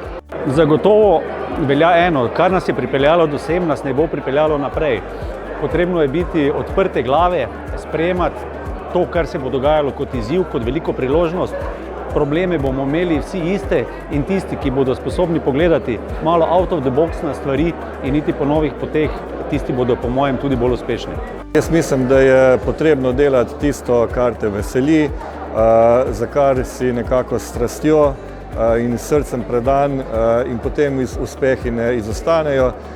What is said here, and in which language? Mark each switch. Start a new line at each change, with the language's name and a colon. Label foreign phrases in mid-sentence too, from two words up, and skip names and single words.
Slovenian: Zagotovo velja eno, kar nas je pripeljalo do sem, nas ne bo pripeljalo naprej. Potrebno je biti odprte glave, sprejemati to, kar se bo dogajalo kot izziv, kot veliko priložnost. Probleme bomo imeli vsi iste in tisti, ki bodo sposobni pogledati malo
English: out of the box
Slovenian: na stvari in iti po novih poteh, tisti bodo po mojem tudi bolj uspešni. Jaz mislim, da je potrebno delati tisto, kar te veseli, za kar si nekako s strastjo in srcem predan in potem uspehi ne izostanejo.